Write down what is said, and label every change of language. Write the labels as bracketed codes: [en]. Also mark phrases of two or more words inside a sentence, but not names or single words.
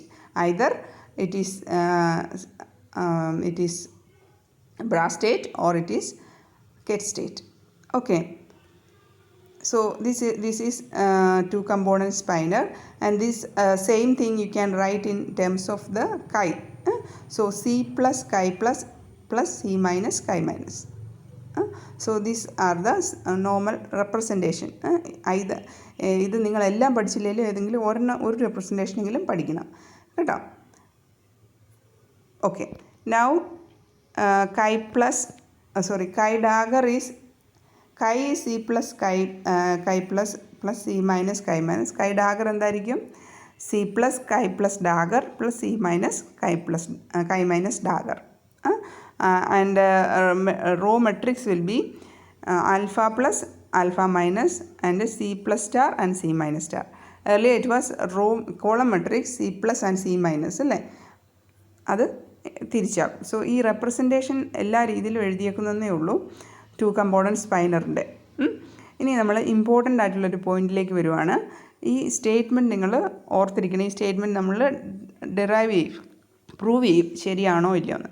[en] Either it is bra state or it is ket state. Okay. So this is two component spinor, and this same thing you can write in terms of the chi. So C plus chi plus C minus chi minus. So these are the normal representation. [ml] Either ഇത് നിങ്ങളെല്ലാം പഠിച്ചില്ലെങ്കിലും ഏതെങ്കിലും ഒരു റെപ്രസെൻറ്റേഷനെങ്കിലും പഠിക്കണം കേട്ടോ. ഓക്കെ, [en] നൗ chi dagger is chi C plus chi plus C minus chi minus. Chi dagger എന്തായിരിക്കും? C plus chi plus dagger plus C minus chi minus dagger. And row matrix will be alpha plus alpha minus and C plus star and C minus star. Earlier it was column matrix C plus and C minus [ml] അല്ലേ, അത് തിരിച്ചാകും. സോ ഈ റെപ്രസെൻറ്റേഷൻ എല്ലാ രീതിയിലും എഴുതിയേക്കുന്നതേ ഉള്ളൂ [en] two component [ml] സ്പൈനറിൻ്റെ. ഇനി നമ്മൾ ഇമ്പോർട്ടൻ്റ് ആയിട്ടുള്ളൊരു പോയിന്റിലേക്ക് വരുവാണ്. ഈ സ്റ്റേറ്റ്മെൻറ്റ് നിങ്ങൾ ഓർത്തിരിക്കണം. ഈ സ്റ്റേറ്റ്മെൻറ്റ് നമ്മൾ ഡിറൈവ് ചെയ്യും, പ്രൂവ് ചെയ്യും ശരിയാണോ ഇല്ലയോ എന്ന്.